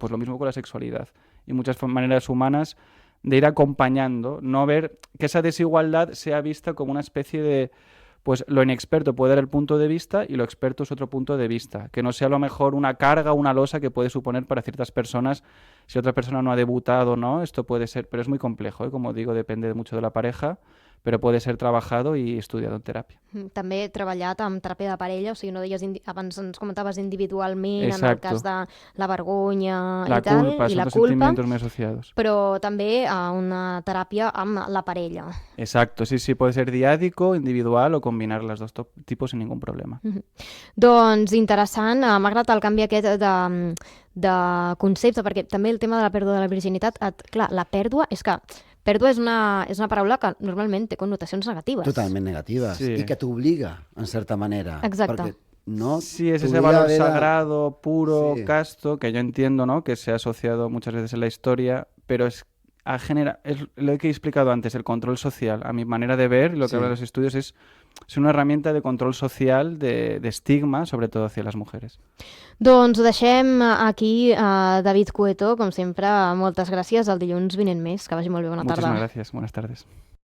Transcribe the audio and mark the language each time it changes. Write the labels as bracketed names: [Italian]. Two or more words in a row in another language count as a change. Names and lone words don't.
[Spanish] Pues lo mismo con la sexualidad y muchas maneras humanas de ir acompañando, no ver que esa desigualdad sea vista como una especie de, pues lo inexperto puede dar el punto de vista y lo experto es otro punto de vista, que no sea a lo mejor una carga, una losa que puede suponer para ciertas personas, si otra persona no ha debutado, ¿no? Esto puede ser, pero es muy complejo, como digo, depende mucho de la pareja, però puede ser trabajado i estudiado en teràpia. [Catalan] També treballat amb teràpia de parella, o sigui, no deies, abans ens comentaves individualment, [Spanish] Exacto. [Catalan] En el cas de la vergonya la i tal, culpa, i la [Spanish] son culpa, sentimientos muy asociados. [Catalan] Però també una teràpia amb la parella. [Spanish] Exacto, sí, puede ser diàdico, individual o combinar los dos tipos sin ningún problema. [Catalan] Doncs interessant, m'ha agradat el canvi aquest de concepte, perquè també el tema de la pèrdua de la virginitat, clar, la pèrdua és que pèrdua és una paraula que normalment té connotacions negatives. Totalment negatives. Sí. I que t'obliga, en certa manera. Exacte. Perquè no Sí, [Spanish] es ese valor de... sagrado, puro, Sí. casto, que yo entiendo, ¿no? Que se ha asociado muchas veces en la historia, pero es lo que he explicado antes, el control social. A mi manera de ver, lo que Sí. hablan los estudios es una herramienta de control social, de estigma, sobre todo hacia las mujeres. [Catalan] Doncs ho deixem aquí, David Cueto, com sempre, moltes gràcies, el dilluns vinent més, que vagi molt bé, bona tarda. [Spanish] Muchísimas gracias, buenas tardes.